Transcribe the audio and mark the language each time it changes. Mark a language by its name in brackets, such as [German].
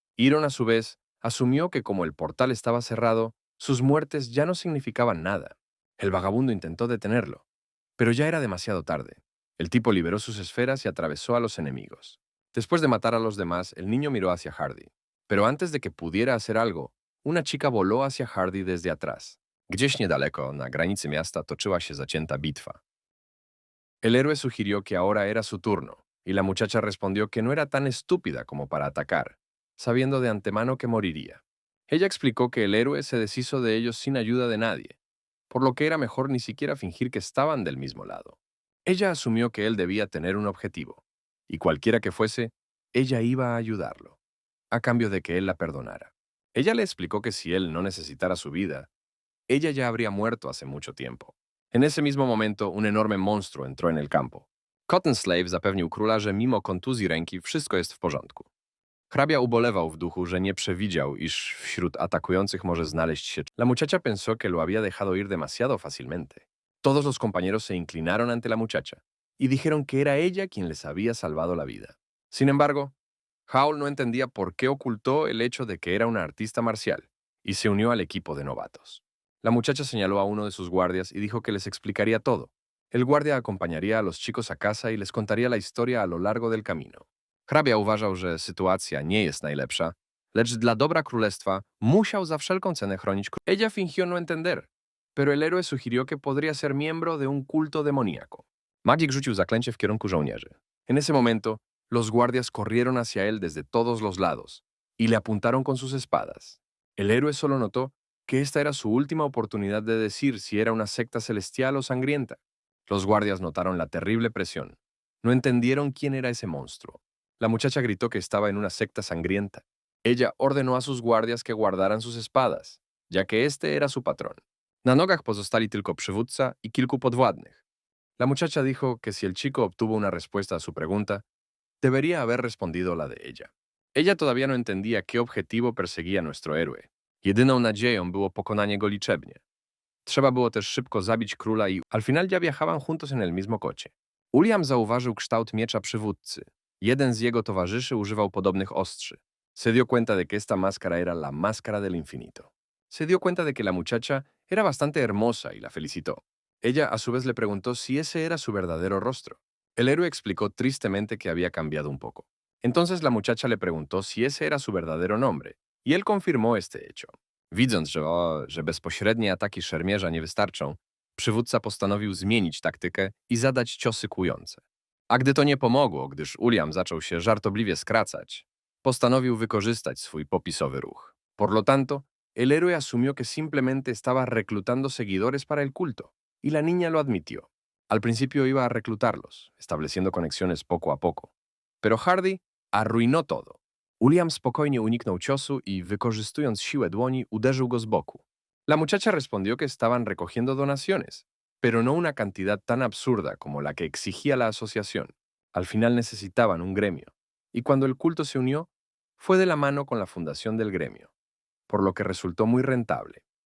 [Spanish] Iron, a su vez, asumió que como el portal estaba cerrado, sus muertes ya no significaban nada. El vagabundo intentó detenerlo, pero ya era demasiado tarde. El tipo liberó sus esferas y atravesó a los enemigos. Después de matar a los demás, el niño miró hacia Hardy. Pero antes de que pudiera hacer algo, una chica voló hacia Hardy desde atrás. [Polish] Gdzieś niedaleko, na granicy miasta, toczyła się zacięta bitwa. [Spanish] El héroe sugirió que ahora era su turno, y la muchacha respondió que no era tan estúpida como para atacar, sabiendo de antemano que moriría. Ella explicó que el héroe se deshizo de ellos sin ayuda de nadie, por lo que era mejor ni siquiera fingir que estaban del mismo lado. Ella asumió que él debía tener un objetivo, y cualquiera que fuese, ella iba a ayudarlo. a cambio de que él la perdonara. Ella le explicó que si él no necesitara su vida, ella ya habría muerto hace mucho tiempo. En ese mismo momento un enorme monstruo entró en el campo. [Polish] Cotton Slave zapewnił króla, że mimo kontuzji ręki wszystko jest w porządku. Hrabia ubolewał w duchu, że nie przewidział, iż wśród atakujących może znaleźć się. [Spanish] La muchacha pensó que lo había dejado ir demasiado fácilmente. Todos los compañeros se inclinaron ante la muchacha y dijeron que era ella quien les había salvado la vida. Sin embargo, Howl no entendía por qué ocultó el hecho de que era una artista marcial y se unió al equipo de novatos. La muchacha señaló a uno de sus guardias y dijo que les explicaría todo. El guardia acompañaría a los chicos a casa y les contaría la historia a lo largo del camino. [Polish] Hrabia uważał, że sytuacja nie jest najlepsza, lecz dla dobra królestwa musiał za wszelką cenę chronić króla. [Spanish] Ella fingió no entender, pero el héroe sugirió que podría ser miembro de un culto demoníaco. [Polish] Magik rzucił zaklęcie w kierunku żołnierzy. [Spanish] En ese momento, los guardias corrieron hacia él desde todos los lados y le apuntaron con sus espadas. El héroe solo notó que esta era su última oportunidad de decir si era una secta celestial o sangrienta. Los guardias notaron la terrible presión. No entendieron quién era ese monstruo. La muchacha gritó que estaba en una secta sangrienta. Ella ordenó a sus guardias que guardaran sus espadas, ya que este era su patrón. [Polish] Na nogach pozostali tylko przywódca y kilku podwładnych. [Spanish] La muchacha dijo que si el chico obtuvo una respuesta a su pregunta, debería haber respondido la de ella. Ella todavía no entendía qué objetivo perseguía nuestro héroe. [Polish] Jedyną nadzieją było pokonanie go liczebnie. Trzeba było też szybko zabić króla i [Spanish] al final ya viajaban juntos en el mismo coche. [Polish] Uliam zauważył kształt miecza przywódcy. Jeden z jego towarzyszy używał podobnych ostrzy. [Spanish] Se dio cuenta de que esta máscara era la máscara del infinito. Se dio cuenta de que la muchacha era bastante hermosa y la felicitó. Ella a su vez le preguntó si ese era su verdadero rostro. El héroe explicó tristemente que había cambiado un poco. Entonces la muchacha le preguntó si ese era su verdadero nombre, y él confirmó este hecho. [Polish] Widząc, że bezpośrednie ataki szermierza nie wystarczą, przywódca postanowił zmienić taktykę i zadać ciosy kłujące. A gdy to nie pomogło, gdyż Uliam zaczął się żartobliwie skracać, postanowił wykorzystać swój popisowy ruch. [Spanish] Por lo tanto, el héroe asumió que simplemente estaba reclutando seguidores para el culto, y la niña lo admitió. Al principio iba a reclutarlos, estableciendo conexiones poco a poco. Pero Hardy arruinó todo. [Polish] Uliam spokojnie uniknął ciosu y, wykorzystując siłę dłoni, uderzył go z boku. [Spanish] La muchacha respondió que estaban recogiendo donaciones, pero no una cantidad tan absurda como la que exigía la asociación. Al final necesitaban un gremio, y cuando el culto se unió, fue de la mano con la fundación del gremio, por lo que resultó muy rentable.